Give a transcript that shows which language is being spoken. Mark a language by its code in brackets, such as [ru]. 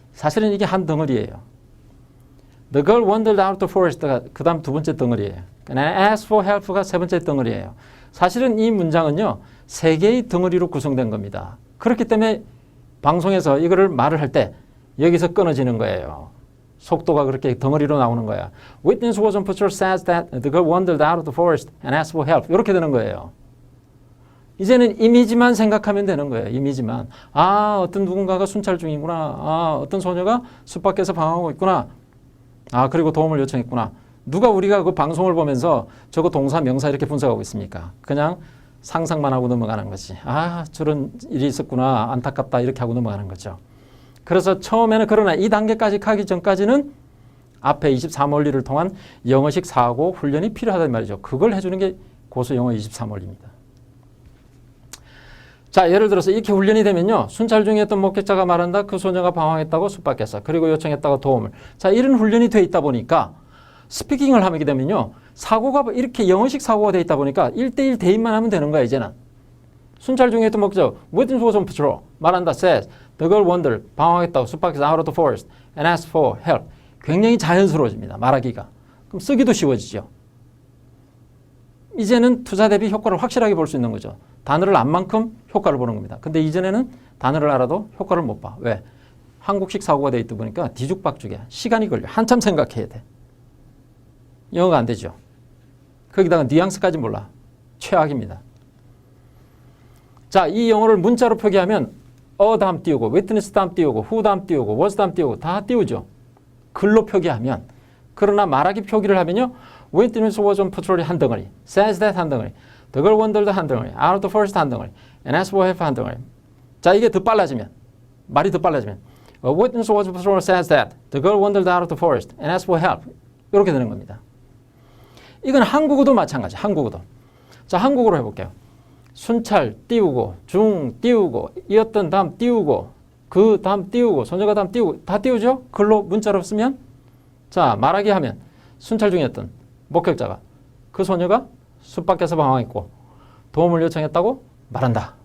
[ko] 사실은 이게 한 덩어리예요. [en] The girl wandered out the forest [ko] 가 그 다음 두 번째 덩어리예요. [en] And asked for help [ko] 가 세 번째 덩어리예요. 사실은 이 문장은요. 세 개의 덩어리로 구성된 겁니다. 그렇기 때문에 방송에서 이거를 말을 할 때 여기서 끊어지는 거예요. 속도가 그렇게 덩어리로 나오는 거야. [en] Witness was on patrol says that the girl wandered out of the forest and asked for help. [ko] 이렇게 되는 거예요. 이제는 이미지만 생각하면 되는 거예요. 이미지만. 아, 어떤 누군가가 순찰 중이구나. 아, 어떤 소녀가 숲 밖에서 방황하고 있구나. 아, 그리고 도움을 요청했구나. 누가 우리가 그 방송을 보면서 저거 동사, 명사 이렇게 분석하고 있습니까? 그냥 상상만 하고 넘어가는 거지. 아, 저런 일이 있었구나. 안타깝다. 이렇게 하고 넘어가는 거죠. 그래서 처음에는 그러나 이 단계까지 가기 전까지는 앞에 23원리를 통한 영어식 사고 훈련이 필요하단 말이죠. 그걸 해주는 게 고수영어 23원리입니다. 자, 예를 들어서 이렇게 훈련이 되면요. 순찰 중이었던 목격자가 말한다. 그 소녀가 방황했다고 숲 밖에서. 그리고 요청했다고 도움을. 자, 이런 훈련이 돼 있다 보니까 스피킹을 하게 되면요. 사고가 이렇게 영어식 사고가 돼 있다 보니까 1대1 대입만 하면 되는 거야, 이제는. 순찰 중이었던 목격자, [en] witness was on patrol. [ko] 말한다, [en] says. The girl wandered. [ko] 방황했다고 숲 밖에서 [en] out of the forest and asked for help. [ko] 굉장히 자연스러워집니다, 말하기가. 그럼 쓰기도 쉬워지죠. 이제는 투자 대비 효과를 확실하게 볼 수 있는 거죠. 단어를 안 만큼 효과를 보는 겁니다. 근데 이전에는 단어를 알아도 효과를 못 봐. 왜? 한국식 사고가 돼 있다 보니까 뒤죽박죽이야. 시간이 걸려. 한참 생각해야 돼. 영어가 안 되죠. 거기다가 뉘앙스까지 몰라. 최악입니다. 자, 이 영어를 문자로 표기하면 다음 띄우고 witness 다음 띄우고 who 다음 띄우고 was 다음 띄우고 다 띄우죠. 글로 표기하면, 그러나 말하기 표기를 하면요. [en] Witness was on patrol [ko] 한 덩어리, [en] says that 한 덩어리, the girl wandered 한 덩어리, out of the forest 한 덩어리, and asked for help 한 덩어리. [ko] 자, 이게 더 빨라지면, [en] 말이 더 빨라지면 A witness was on patrol says that the girl wandered out of the forest and asked for help. [ko] 이렇게 되는 겁니다. 이건 한국어도 마찬가지. 한국어도. 자, 한국어로 해볼게요. 순찰 띄우고, 중 띄우고, 이었던 다음 띄우고, 그 다음 띄우고, 소녀가 다음 띄우고, 다 띄우죠? 글로 문자로 쓰면. 자, 말하기 하면 순찰 중이었던 목격자가 그 소녀가 숲 밖에서 방황했고 도움을 요청했다고 말한다.